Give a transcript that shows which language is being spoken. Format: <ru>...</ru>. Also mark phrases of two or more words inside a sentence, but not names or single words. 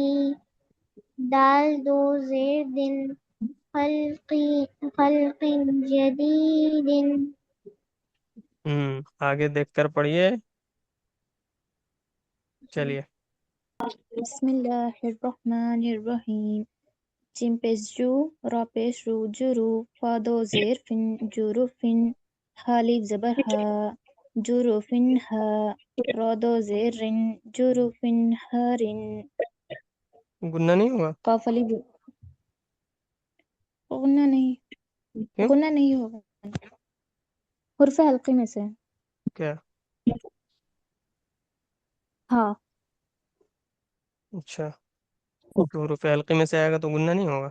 <ur>دال دو زیر دن،</ur> <ar>خلق جدید.</ar> <ur>آگے دیکھ کر پڑھیے. چلیے.</ur> <ar>بسم اللہ الرحمن الرحیم.</ar> <ur>جیم پیش جو، را پیش رو، جرو. فا دو زیر فن، جروفن. حالف زبر ہا، جروفن ہا. را دو زیر رن، جروفن ہارن. گننا نہیں ہوگا؟ قاف علی غنہ نہیں، کیوں؟ غنہ نہیں ہوگا، حرف حلقی میں سے. کیا؟ ہاں. اچھا، تو حروف حلقے میں سے آئے گا تو گننا نہیں ہوگا.</ur>